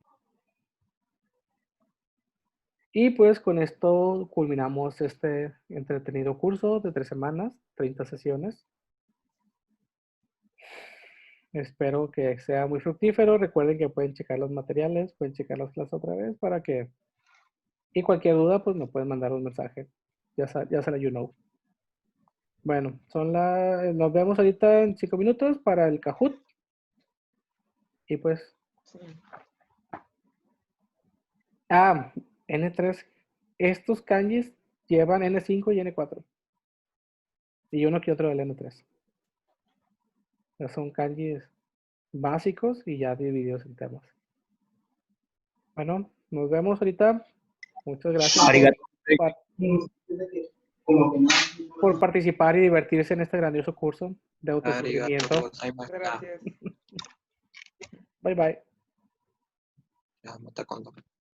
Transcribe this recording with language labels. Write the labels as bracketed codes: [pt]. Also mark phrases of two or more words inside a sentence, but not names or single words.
[es] Y pues con esto culminamos este entretenido curso de 3 semanas, 30 sesiones. Espero que sea muy fructífero. Recuerden que pueden checar los materiales, pueden checar las clases otra vez para que... Y cualquier duda, pues me pueden mandar un mensaje. Ya será [en] you know. [es] Bueno, nos vemos ahorita en 5 minutos para el Kahoot. Y pues... Sí. N3. Estos kanjis llevan N5 y N4. Y uno que otro del N3. Son kanjis básicos y ya divididos en temas. Bueno, nos vemos ahorita. Muchas gracias por participar y divertirse en este grandioso curso de autoconocimiento. Gracias. [en] Bye bye. [ja] じゃあまた今度。